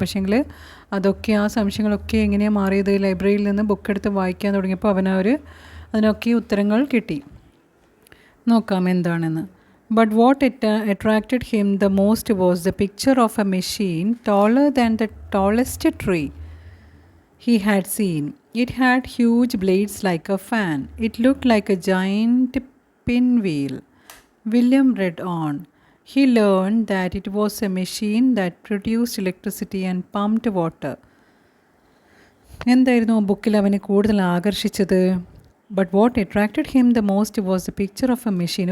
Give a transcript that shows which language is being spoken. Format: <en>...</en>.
<ml>പക്ഷേങ്കിൽ അതൊക്കെ ആ സംശയങ്ങളൊക്കെ എങ്ങനെയാണ് മാറിയത്, ലൈബ്രറിയിൽ നിന്ന് ബുക്കെടുത്ത് വായിക്കാൻ തുടങ്ങിയപ്പോൾ അതിനൊക്കെ ഉത്തരങ്ങൾ കിട്ടി. നോക്കാം എന്താണെന്ന്.</ml> <en>But what attracted him the most was the picture of a machine taller than the tallest tree he had seen. It had huge blades like a fan. It looked like a giant pinwheel. William read on. He learned that it was a machine that produced electricity and pumped water.</en> <ml>എന്തായിരുന്നു ബുക്കിൽ അവനെ കൂടുതൽ ആകർഷിച്ചത്?</ml> <en>But what attracted him the most was the picture of a machine.</en>